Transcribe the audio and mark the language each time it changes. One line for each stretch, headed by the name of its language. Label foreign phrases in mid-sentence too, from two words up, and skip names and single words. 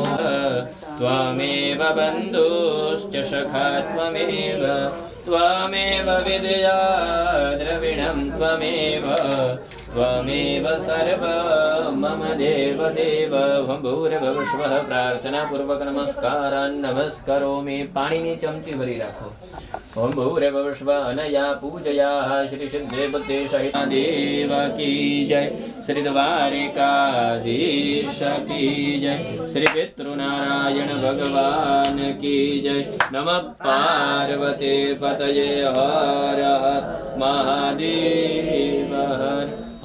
Sanskrit: त्वमेव बन्धुश्च सखा त्वमेव विद्या द्रविणं त्वमेव सर्व मम देव भूर्भुवः स्वः। प्रार्थना पूर्वक नमस्कारान् नमस्करोमि।
Gujarati: પાણીની ચમચી ભરી રાખો।
Sanskrit: ओम भूर्भुवः स्वः। अनया पूजया
Hindi: श्री सिद्धे बुद्धे सहित देव की जय। श्री द्वारिकाधीश की जय। श्री पितृनारायण भगवान की जय।
Sanskrit: नमः पार्वती पतये हर हर महादेव हर।